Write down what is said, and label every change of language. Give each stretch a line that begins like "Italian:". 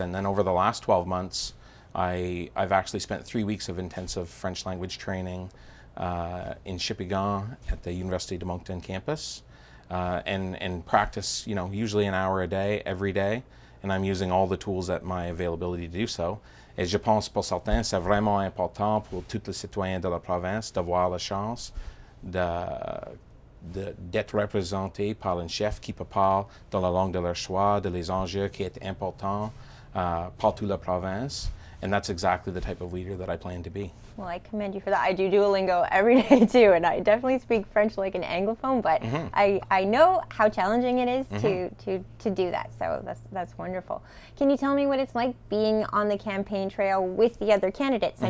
English: And then over the last 12 months, I've actually spent 3 weeks of intensive French language training in Shippigan at the University de Moncton campus, and practice, usually an hour a day, every day. and I'm using all the tools at my availability to do so.
French: Et je pense pour certains, c'est vraiment important pour tous les citoyens de la province d'avoir la chance d'être représentés par un chef qui parle dans la langue de leur choix, de les enjeux qui est important pour toute la province.
English: And that's exactly the type of leader that I plan to be. Well, I commend you for that. I do Duolingo every day too, and I definitely speak French like an Anglophone, but I know how challenging it is to do that, so that's wonderful. Can you tell me what it's like being on the campaign trail with the other candidates?